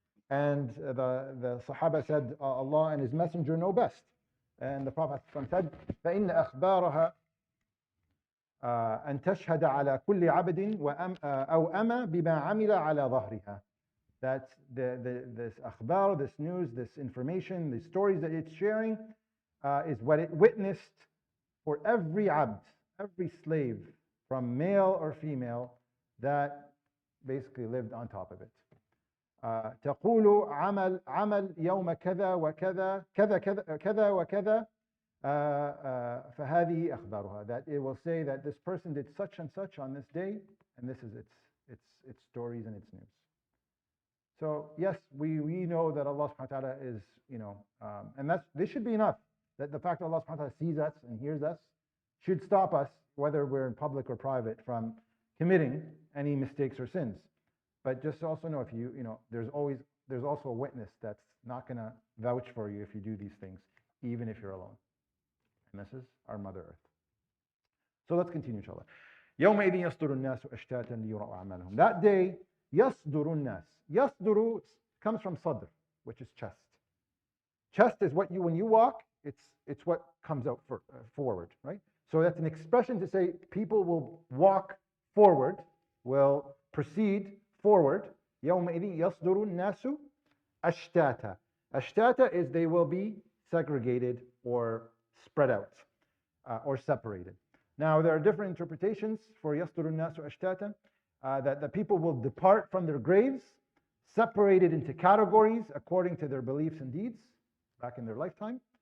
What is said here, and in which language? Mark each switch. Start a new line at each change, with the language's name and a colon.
English: And the Sahaba said, Allah and His Messenger know best. And the Prophet said,
Arabic: فَإِنَّ أَخْبَارَهَا أن تشهد على كل عبد أو أمة بما عمل على ظهرها.
English: That this akhbar, this news, this information, the stories that it's sharing is what it witnessed for every abd, every slave, from male or female, that basically lived on top of it.
Arabic: تقول عمل يوم كذا وكذا كذا كذا كذا وكذا فهذه أخبارها,
English: that it will say that this person did such and such on this day, and this is its stories and its news. So yes, we know that Allah subhanahu wa ta'ala is, and this should be enough, that the fact that Allah subhanahu wa ta'ala sees us and hears us should stop us, whether we're in public or private, from committing any mistakes or sins. But just also know, if there's also a witness that's not going to vouch for you if you do these things, even if you're alone. And this is our Mother Earth. So let's continue, inshallah.
Arabic: يومئذ يصدر الناس أشتاتا ليروا أعمالهم.
English: That day,
Arabic: يصدر الناس.
English: يصدر comes from صدر, which is chest. Chest is what when you walk, it's what comes out forward, right? So that's an expression to say people will walk forward, will proceed forward.
Arabic: يومئذ يصدر الناس أشتاتا.
English: Ashtata is they will be segregated or spread out or separated. Now there are different interpretations for
Arabic: يصدر الناس أشتاتا,
English: that the people will depart from their graves, separated into categories according to their beliefs and deeds back in their lifetime.